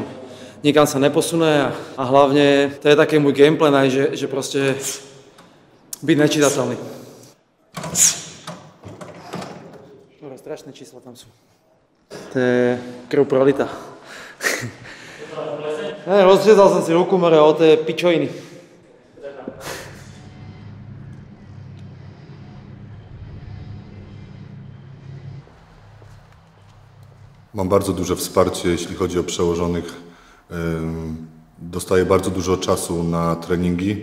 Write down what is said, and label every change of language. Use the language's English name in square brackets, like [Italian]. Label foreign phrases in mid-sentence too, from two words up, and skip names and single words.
[Slovak] Nikam sa neposunie a hlavne to je taký môj gameplan aj, že proste byť nečitateľný. Strašné čísla tam sú. To je krv prolita. Rozřezal som si ruku, more, o to je pičoviny. [Polish] Mam bardzo duże wsparcie, jeśli chodzi o przełożonych. Dostaję bardzo dużo czasu na treningi.